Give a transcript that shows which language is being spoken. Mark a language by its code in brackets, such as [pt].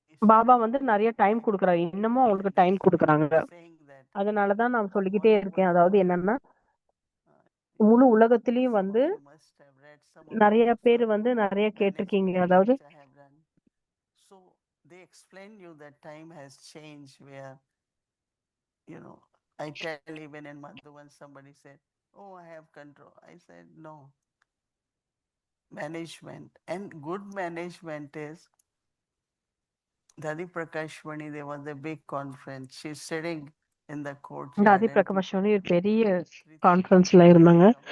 [ta] பாபா வந்து நிறைய டைம் கொடுக்குறாரு, இன்னமும் அவங்களுக்கு டைம் கொடுக்குறாங்க. அதனாலதான் நான் சொல்லிக்கிட்டே இருக்கேன். அதாவது என்னன்னா, முழு உலகத்திலயும் வந்து நிறைய பேர் வந்து நிறைய கேட்டிருக்கீங்க. அதாவது [en] so they explain you that time has changed where, you know, I tell even in Madhuvan somebody said, oh, I have control. I said, no. Management, and good management is Dadi Prakashwani, there was a big conference. She's sitting in the courtyard. [ta] தாதி பிரகாஷ்வனி ஒரு பெரிய கான்ஃபரன்ஸ்ல இருந்தாங்க.